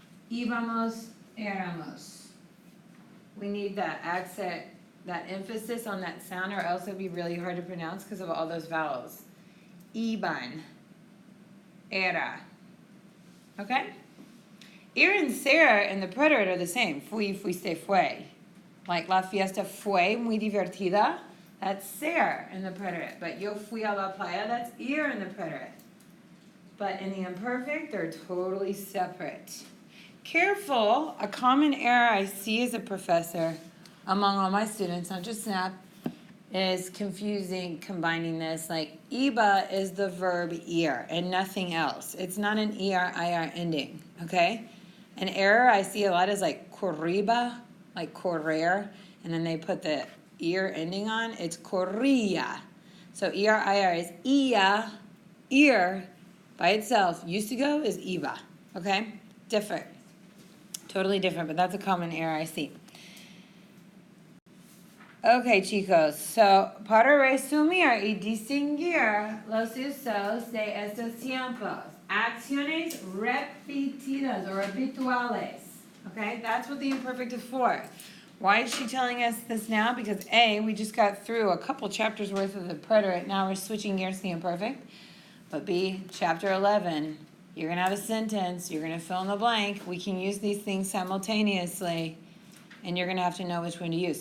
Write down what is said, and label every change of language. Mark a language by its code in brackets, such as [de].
[es] Íbamos, éramos. [en] We need that accent, that emphasis on that sound, or else it would be really hard to pronounce because of all those vowels. [es] Iban, era. Okay? [en] Ir and ser and the preterite are the same. [es] Fui, fuiste, fue. Like la fiesta fue muy divertida. [en] That's ser in the preterite. But [es] yo fui a la playa, [en] that's ir in the preterite. But in the imperfect, they're totally separate. Careful, a common error I see as a professor among all my students, not just SNAP, is combining this. Like, iba is the verb ir and nothing else. It's not an er-ir ending, okay? An error I see a lot is like corriba, like correr, and then they put the ir ending on. It's corría. So er-ir is ia, ir by itself. Used to go is iba, okay? Different. Totally different, but that's a common error I see. [es] Okay, chicos, so para resumir y distinguir los usos de estos tiempos, acciones repetidas [en] or [es] habituales, okay? [en] That's what the imperfect is for. Why is she telling us this now? Because A, we just got through a couple chapters worth of the preterite, now we're switching gears to the imperfect. But B, chapter 11, you're going to have a sentence, you're going to fill in the blank. We can use these things simultaneously, and you're going to have to know which one to use.